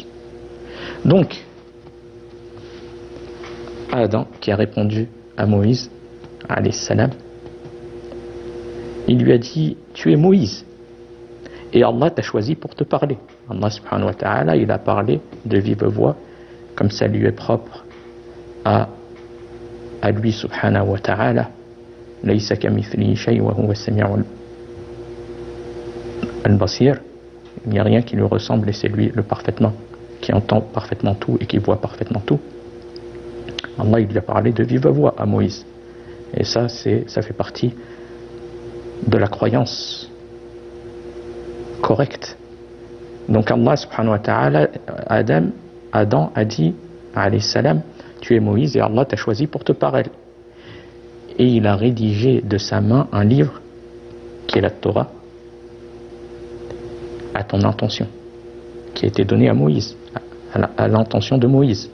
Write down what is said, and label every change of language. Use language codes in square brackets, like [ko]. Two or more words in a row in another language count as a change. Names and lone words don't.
[fr] Donc, Adam, qui a répondu à Moïse, [ar] عليه السلام, [fr] il lui a dit: tu es Moïse et Allah t'a choisi pour te parler. Allah [ar] سبحانه وتعالى, [fr] il a parlé de vive voix, comme ça lui est propre à lui [ar] سبحانه وتعالى. ليس كمثله شيء وهو السميع البصير. [fr] Il n'y a rien qui lui ressemble et c'est lui le parfaitement, qui entend parfaitement tout et qui voit parfaitement tout. Allah, il lui a parlé de vive voix à Moïse. Et ça fait partie de la croyance correcte. Donc Allah [ar] سبحانه وتعالى, [fr] Adam a dit, [ar] عليه السلام, [fr] tu es Moïse et Allah t'a choisi pour te parler. Et il a rédigé de sa main un livre qui est la Torah à ton intention, qui a été donné à Moïse, à l'intention de Moïse.